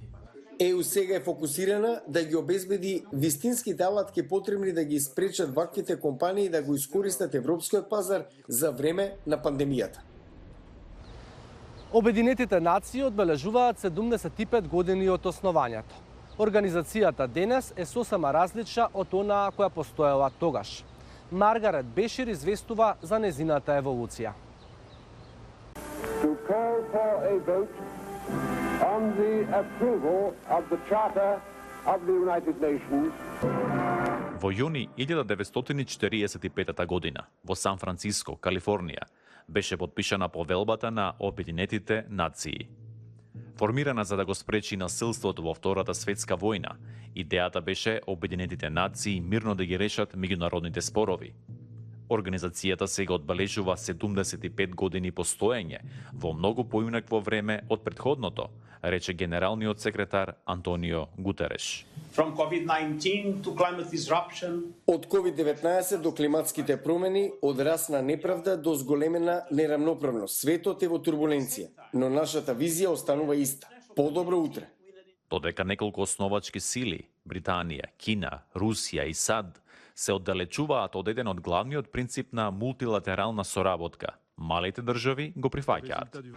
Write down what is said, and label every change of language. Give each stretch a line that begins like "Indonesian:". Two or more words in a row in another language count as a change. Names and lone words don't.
Macedonian: ЕУ сега е фокусирана да ги обезбеди вистинските алатки потребни да ги спречат ваквите компании да го искористат европскиот пазар за време на пандемијата. Обединетите нации одбележуваат 75 години од основањето. Организацијата денес е сосема различна од онаа која постоела тогаш. Маргарет Бешир известува за незината еволуција.
English: To call for a vote on the approval of the Charter of the United Nations.
Macedonian: Во јуни 1945 година во Сан Франциско, Калифорнија, беше подпишана повелбата на Обединетите нации. Формирана за да го спречи насилството во Втората светска војна, идејата беше Обединетите нации мирно да ги решат меѓународните спорови. Организацијата сега одбележува 75 години постоење во многу поинакво време од претходното, рече генералниот секретар Антонио Гутереш.
English: From COVID-19 to climate disruption.
Macedonian: Од COVID-19 до климатските промени, од расна неправда до зголемена нерамноправност. Светот е во турбуленција, но нашата визија останува иста. Подобро утре. Додека неколку основачки сили, Британија, Кина, Русија и САД, се оддалечуваат од еден од главниот принцип на мултилатерална соработка, малите држави го прифаќаат.